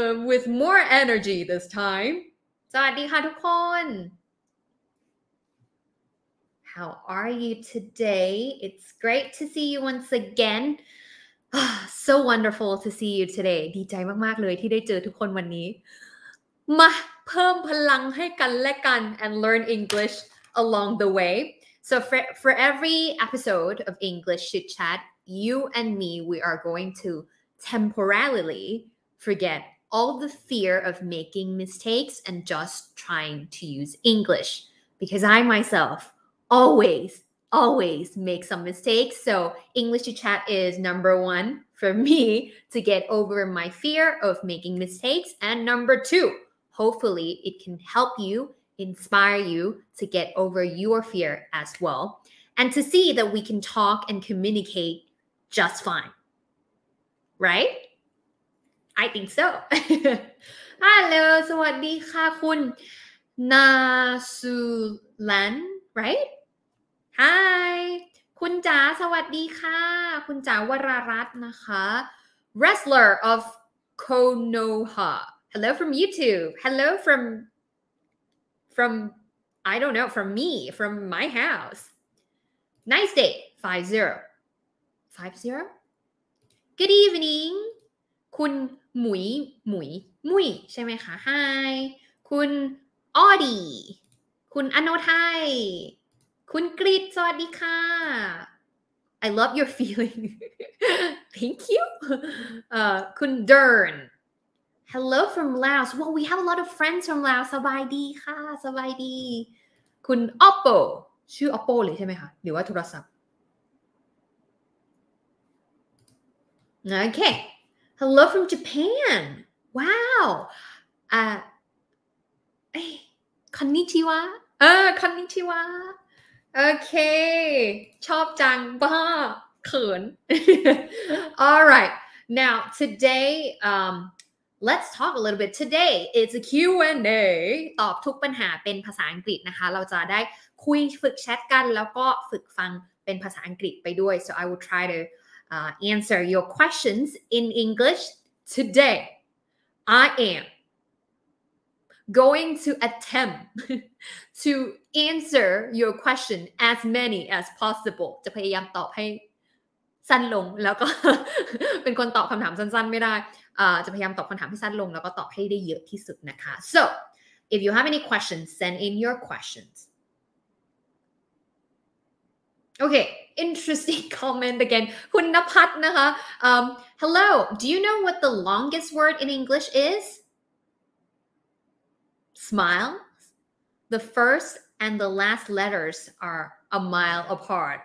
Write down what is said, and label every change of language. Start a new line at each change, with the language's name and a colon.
English: with more energy this time
Thai: สวัสดีค่ะทุกคน
English: How are you today? It's great to see you once again. So wonderful to see you today.
Thai: ดีใจมากๆเลยที่ได้เจอทุกคนวันนี้มาเพิ่มพลังให้กันและกัน
English: and learn English along the way. So for every episode of English Chit Chat, you and me, we are going to temporarily forget all the fear of making mistakes and just trying to use English because I myself always make some mistakes. So English Chit Chat is number one for me to get over my fear of making mistakes. And number two, hopefully it can help you, inspire you to get over your fear as well. And to see that we can talk and communicate just fine. Right? I think so. Hello,
Thai: สวัสดีค่ะคุณนาสุลัน
English: right?
Thai: Hi คุณจ๋าสวัสดีค่ะคุณจ๋าวรารัตน์นะคะ Wrestler of Konoha.
English: Hello from YouTube. Hello from I don't know, from me, from my house. Nice day. 50. Good evening.
Thai: คุณหมุยใช่ไหมคะ Hi คุณออดีคุณอโนไทยคุณกริดสวัสดีค่ะ
English: I love your feeling thank you คุณเดิร์น Hello from Laos well we have a lot of friends from Laos
Thai: สบายดีค่ะสบายดีคุณ
English: Oppo
Thai: ชื่อ Oppo เลยใช่ไหมคะหรือว่าโทรศัพท์
English: Okay Hello from Japan. Wow.
Japanese: คอนนิชิวะคอนนิชิวะ
Thai: โอเคชอบจังบ้าเขิน
English: All right. Now today let's talk a little bit. Today it's a Q&A
Thai: ตอบทุกปัญหาเป็นภาษาอังกฤษนะคะเราจะได้คุยฝึกแชทกันแล้วก็ฝึกฟังเป็นภาษาอังกฤษไปด้วย
English: So I will try to answer your questions in English today. I am going to attempt to answer your question as many as possible.
Thai: จะพยายามตอบให้สั้นลงแล้วก็ เป็นคนตอบคำถามสั้นๆไม่ได้จะพยายามตอบคำถามให้สั้นลงแล้วก็ตอบให้ได้เยอะที่สุดนะคะ
English: So if you have any questions send in your questions.Okay, interesting comment again. คุณณภัทรนะคะ Hello, do you know what the longest word in English is? Smile. The first and the last letters are a mile apart.